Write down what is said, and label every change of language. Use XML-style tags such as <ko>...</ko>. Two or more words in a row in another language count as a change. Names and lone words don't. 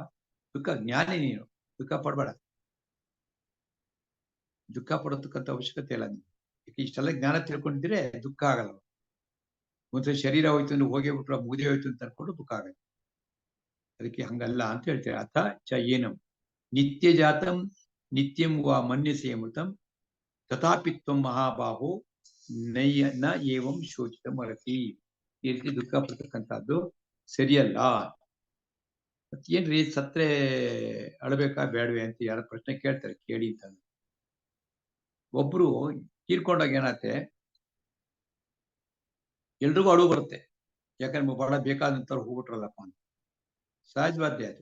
<kn>ದುಃಖ ಜ್ಞಾನಿ ನೀನು, ದುಃಖ ಪಡಬೇಡ, ದುಃಖ ಪಡತಕ್ಕಂಥ ಅವಶ್ಯಕತೆ ಇಲ್ಲ ನೀನು. ಇಷ್ಟೆಲ್ಲ ಜ್ಞಾನ ತಿಳ್ಕೊಂಡಿದ್ರೆ ದುಃಖ ಆಗಲ್ಲ. ಮತ್ತೆ ಶರೀರ ಹೋಯ್ತು ಅಂದ್ರೆ ಹೋಗೇ ಬಿಟ್ರು, ಮುಗಿದೇ ಹೋಯ್ತು ಅಂತ ಅನ್ಕೊಂಡು ದುಃಖ ಆಗತ್ತೆ. ಅದಕ್ಕೆ ಹಂಗಲ್ಲ ಅಂತ ಹೇಳ್ತಾರೆ.</kn> <sa>ಅಥ ಚ ಏನಂ ನಿತ್ಯ ಜಾತಂ ನಿತ್ಯಂ ವಾ ಮನ್ಯಸೇ ಮೃತಂ ತಥಾಪಿ ತ್ವಂ ಮಹಾಬಾಹೋ ನ ಏವಂ ಶೋಚಿತಂ ಅರ್ಹಸಿ.</sa> <kn>ಈ ರೀತಿ ದುಃಖ ಪಡ್ತಕ್ಕಂಥದ್ದು ಸರಿಯಲ್ಲ. ಮತ್ತೇನ್ರಿ ಸತ್ರೆ ಅಳಬೇಕಾ ಬೇಡವೆ ಅಂತ ಯಾರ ಪ್ರಶ್ನೆ ಕೇಳ್ತಾರೆ, ಕೇಳಿ ಅಂತ. ಒಬ್ರು ತೀರ್ಕೊಂಡಾಗ ಏನಾಗುತ್ತೆ, ಎಲ್ರಿಗೂ ಅಳು ಬರುತ್ತೆ, ಯಾಕಂದ್ರೆ ಬಹಳ ಬೇಕಾದಂತವ್ರು ಹೋಗ್ಬಿಟ್ರಲ್ಲಪ್ಪ ಅಂತ, ಸಹಜವಾದ್ಯ ಅದು.</kn>